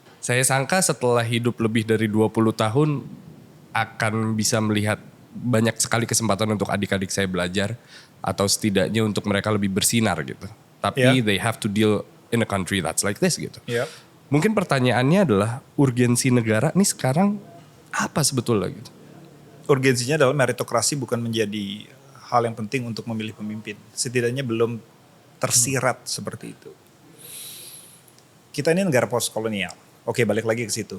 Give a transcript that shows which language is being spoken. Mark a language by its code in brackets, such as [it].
[id] Saya sangka setelah hidup lebih dari 20 tahun akan bisa melihat banyak sekali kesempatan untuk adik-adik saya belajar atau setidaknya untuk mereka lebih bersinar gitu. Tapi [en] they have to deal in a country that's like this [id] gitu. [en] Yep. [id] Mungkin pertanyaannya adalah urgensi negara nih sekarang apa sebetulnya gitu? Urgensinya adalah meritokrasi bukan menjadi hal yang penting untuk memilih pemimpin. Setidaknya belum tersirat seperti itu. Kita ini negara postkolonial. Oke, balik lagi ke situ.